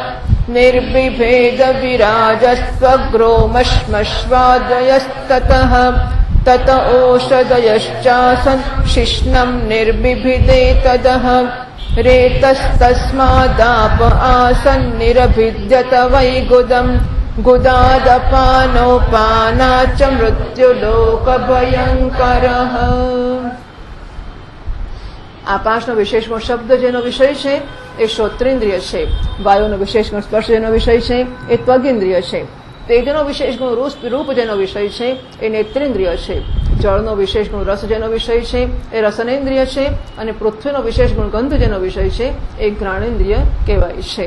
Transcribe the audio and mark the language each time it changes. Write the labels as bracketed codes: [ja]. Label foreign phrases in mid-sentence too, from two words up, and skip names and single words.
[sa] निर्बिभेदविराजस्त्वग्रोमश्मश्वादयस्ततः तत ओषधयश्चासन् शिष्णं निर्बिभिदेतदः रेतस्तस्मादाप आसन् निरभिद्यत वैगुदम् गुदादपानोपानाच्च मृत्युलोकभयङ्करः। [gu] આકાશનો વિશેષ ગુણ શબ્દ જેનો વિષય છે એ શ્રોત્રેન્દ્રિય છે, વાયુનો વિશેષ ગુણ સ્પર્શ જેનો વિષય છે એ ત્વગેન્દ્રિય છે, તેજનો વિશેષ ગુણ રૂપ જેનો વિષય છે એ નેત્રેન્દ્રિય છે, જળનો વિશેષ ગુણ રસ જેનો વિષય છે એ રસનેન્દ્રિય છે અને પૃથ્વીનો વિશેષ ગુણ ગંધ જેનો વિષય છે એ ઘ્રાણેન્દ્રિય કહેવાય છે.